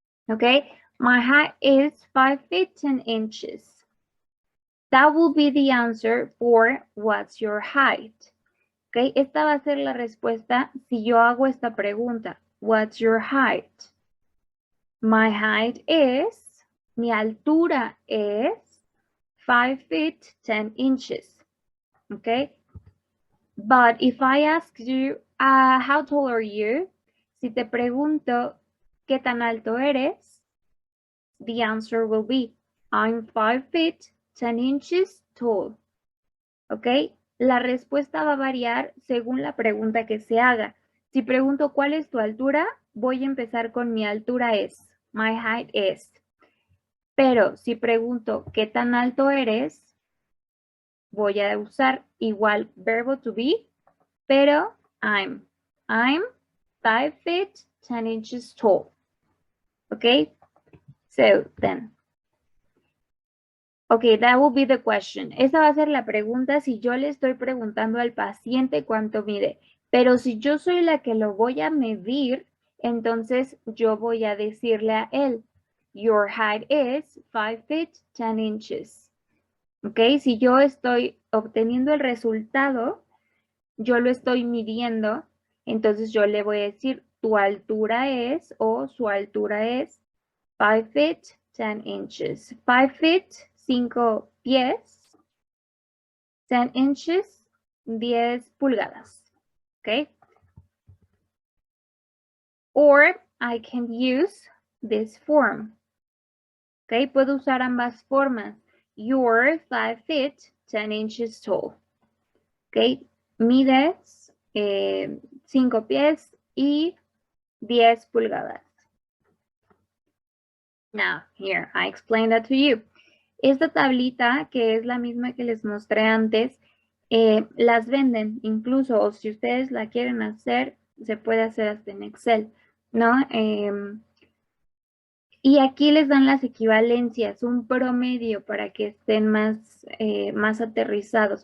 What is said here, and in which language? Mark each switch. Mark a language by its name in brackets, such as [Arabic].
[English] Okay, my height is 5 feet 10 inches. That will be the answer for what's your height. [Spanish] Okay, esta va a ser la respuesta si yo hago esta pregunta. [English] What's your height? My height is, [Spanish] mi altura es [English] 5 feet 10 inches. Okay, but if I ask you, how tall are you? [Spanish] Si te pregunto, ¿qué tan alto eres? [English] The answer will be, I'm 5 feet 10 inches tall. [Spanish] Okay, la respuesta va a variar según la pregunta que se haga. Si pregunto cuál es tu altura, voy a empezar con mi altura es. [English] My height is. [Spanish] Pero si pregunto qué tan alto eres, voy a usar igual verbo to be, pero [English] I'm 5 feet 10 inches tall. Okay, so then. Okay, that will be the question. [Spanish] Esa va a ser la pregunta si yo le estoy preguntando al paciente cuánto mide. Pero si yo soy la que lo voy a medir, entonces yo voy a decirle a él, [English] your height is 5 feet 10 inches. ¿Ok? [Spanish] Si yo estoy obteniendo el resultado, yo lo estoy midiendo, entonces yo le voy a decir tu altura es o su altura es [English] 5 feet 10 inches. [Spanish] 5 feet, 5 pies, 10 inches, 10 pulgadas. ¿Ok? [English] Or I can use this form. ¿Ok? [Spanish] Puedo usar ambas formas. [English] You're 5 feet 10 inches tall. ¿Ok? [Spanish] Mides 5 pies y 10 pulgadas. [English] Now, here, I explained that to you. [Spanish] Esta tablita, que es la misma que les mostré antes, las venden incluso, o si ustedes la quieren hacer, se puede hacer hasta en Excel, ¿no? Y aquí les dan las equivalencias, un promedio para que estén más aterrizados.